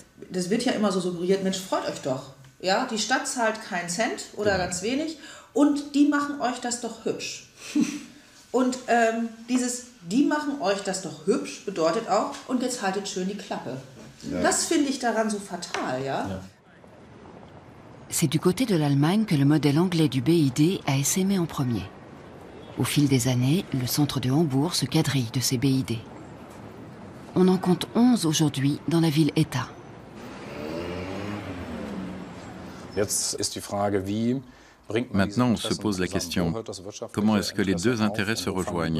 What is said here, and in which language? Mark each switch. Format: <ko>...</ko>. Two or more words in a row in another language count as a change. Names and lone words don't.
<de>Das wird ja immer so suggeriert, Mensch, freut euch doch. Ja, die Stadt zahlt keinen Cent oder ganz wenig und die machen euch das doch hübsch. Und die machen euch das doch hübsch bedeutet auch, und jetzt haltet schön die Klappe. Ja. Das finde ich daran so fatal, ja.</de> <fr>C'est du côté de l'Allemagne que le modèle anglais du BID a essaimé en premier. Au fil des années, le centre de Hambourg se quadrille de ces BID. On en compte 11 aujourd'hui dans la ville-État. Maintenant, on se pose la question, comment est-ce que les deux intérêts se rejoignent?</fr>